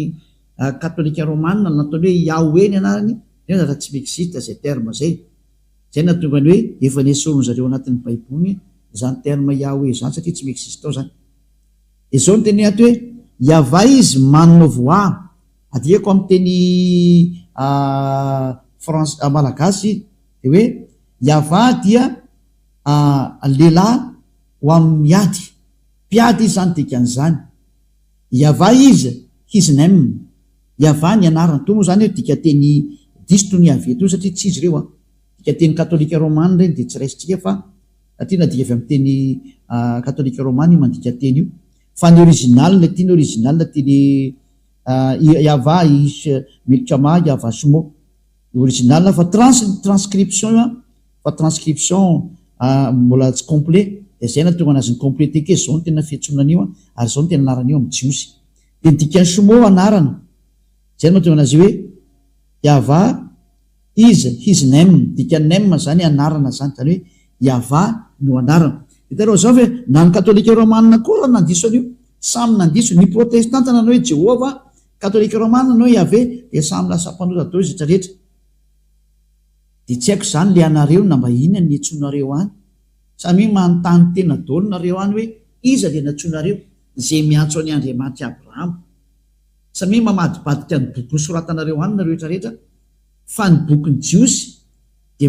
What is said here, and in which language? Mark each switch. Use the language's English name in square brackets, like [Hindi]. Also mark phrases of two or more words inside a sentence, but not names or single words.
[Malagasy] katolika romana nataony hoe Yahweh ny anarany raha tsy existe zay terme zay zay natonga ny hoe efa nesorony zareo anatin'ny baiboly zany terme Yahweh zany satria tsy existe ao zany de zao ny teny ato hoe Yava izy manovoa adiako amin'ny teny malagasy de hoe Yava dia lehilahy ho amin'ny mpiady izy zany dikan'izany Yava izy [English] his name [Malagasy] Yava ny anarany to moa zany hoe dika teny diso to ny avy eto satria tsy izy ireo dika teny katolika romana reny de tsy raisitsika fa satria nadika avy amin'ny teny katolika romana io mandika teny io fa ny original le tiany original teny Yava milkama Yava sumo original fa transcription fa transcription mbola tsy complet de zay na tonga anazy ny complété ke zao no tena fiantsonana io ary zao no tena anarana io amin'ny jiosy de dikany sumo anarana zay no mahatonga anazy hoe Yava [English] is his name [Malagasy] dikany name zany anarana zany zany hoe Yava no anarana hitareo zao hoe na ny katolika romanina koa raha nandiso an'io samy nandiso ny protestanta nanao hoe Jehova katolika romana nanao Yahvé de samy lasa mpanota dao izy rehetra de tsy haiko zany le anareo na mba inona ny antsonareo any samy manontany tena daolinareo any hoe iza le natsonareo zay miantso any Andriamanitra Abrahama samy mamadibadika ny boky nosoratanareo any nareo rehetrarehetra fa ny bokyny jiosy de